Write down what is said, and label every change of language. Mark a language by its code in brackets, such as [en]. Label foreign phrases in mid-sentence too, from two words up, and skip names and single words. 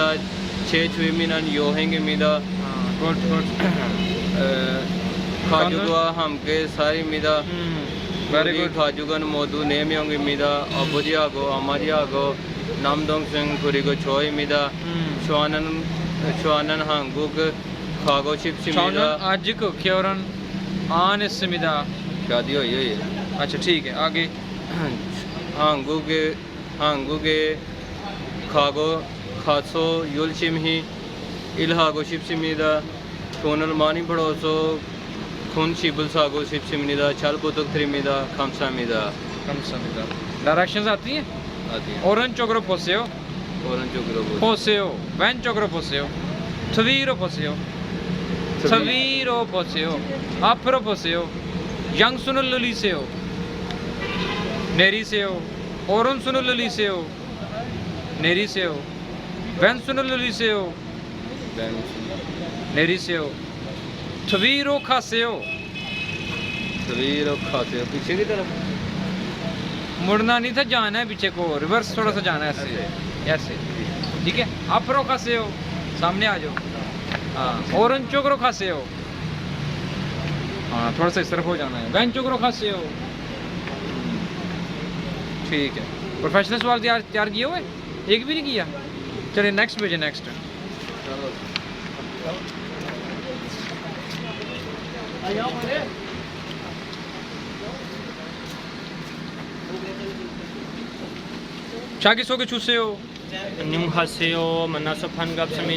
[ko] 제 취미는 여행입니다. 가족과 함께 살입니다. 우리 가족은 모두 4명입니다. 아버지하고 어머니하고 남동생 그리고 저입니다. 저는 한국 가고 싶습니다. 저는 아직 결혼 안 했습니다. [hi] शादी हुई है। अच्छा ठीक है, आगे। [ko] 한국에 가서 열심히 일하고 싶습니다. 돈을 많이 벌어서 큰 집을 사고 싶습니다. 잘 부탁드립니다. 감사합니다. 감사합니다. [hi] डायरेक्शंस आती हैं? आती है। [ko] 오른쪽으로 보세요. 오른쪽으로 보세요. 왼쪽으로 보세요. 뒤로 보세요. 뒤로 보세요. 앞으로 보세요. 양손을 올리세요. 내리세요. 오른손을 올리세요. 내리세요. 왼손을 올리세요. 내리세요. 뒤로 가세요. [hi] पीछे की तरफ मुड़ना नहीं था, जाना है पीछे को, रिवर्स थोड़ा सा जाना है ऐसे ऐसे। ठीक है, [ko] 앞으로 가세요. [hi] सामने आ जाओ। हाँ, [ko] 오른쪽으로 가세요। [hi] हाँ, थोड़ा सा इस तरफ हो जाना है। [ko] 왼쪽으로 가세요। [hi] ठीक है, प्रोफेशनल सवाल तैयार किए हुए? एक भी नहीं किया? चलिए नेक्स्ट भेजे। नेक्स्ट [ko] 자기소개 주세요. 안녕하세요. 만나서 반갑습니다.